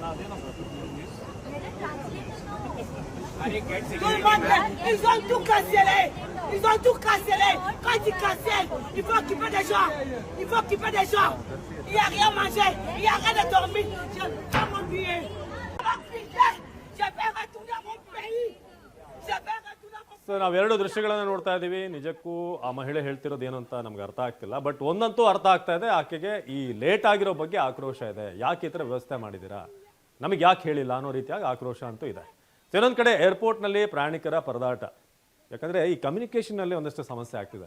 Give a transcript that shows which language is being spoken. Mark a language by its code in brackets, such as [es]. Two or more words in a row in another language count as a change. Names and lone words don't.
[fr] Tout le monde, ils ont tout cancellé. Ils ont tout cancellé. Quand ils cancellent, il faut occuper des gens. Il faut occuper des gens. Il n'y a rien à manger. Il n'y a rien à dormir. Je vais mon billet. Je vais retourner à mon pays. Je vais retourner à mon pays. [kn] ನಾವೆರಡು ದೃಶ್ಯಗಳನ್ನು ನೋಡ್ತಾ ಇದ್ದೀವಿ. ನಿಜಕ್ಕೂ ಆ ಮಹಿಳೆ ಹೇಳ್ತಿರೋದು ಏನು ಅಂತ ನಮ್ಗೆ ಅರ್ಥ ಆಗ್ತಿಲ್ಲ. ಬಟ್ ಒಂದಂತೂ ಅರ್ಥ ಆಗ್ತಾ ಇದೆ, ಆಕೆಗೆ ಈ ಲೇಟ್ ಆಗಿರೋ ಬಗ್ಗೆ ಆಕ್ರೋಶ ಇದೆ. ಯಾಕೆ ಈ ಥರ ವ್ಯವಸ್ಥೆ ಮಾಡಿದ್ದೀರಾ, ನಮಗೆ ಯಾಕೆ ಹೇಳಿಲ್ಲ ಅನ್ನೋ ರೀತಿಯಾಗಿ ಆಕ್ರೋಶ ಅಂತೂ ಇದೆ. ಇನ್ನೊಂದು ಕಡೆ ಏರ್ಪೋರ್ಟ್ನಲ್ಲಿ ಪ್ರಯಾಣಿಕರ ಪರದಾಟ. ಯಾಕಂದರೆ ಈ ಕಮ್ಯುನಿಕೇಷನ್ನಲ್ಲಿ ಒಂದಷ್ಟು ಸಮಸ್ಯೆ ಆಗ್ತಿದೆ.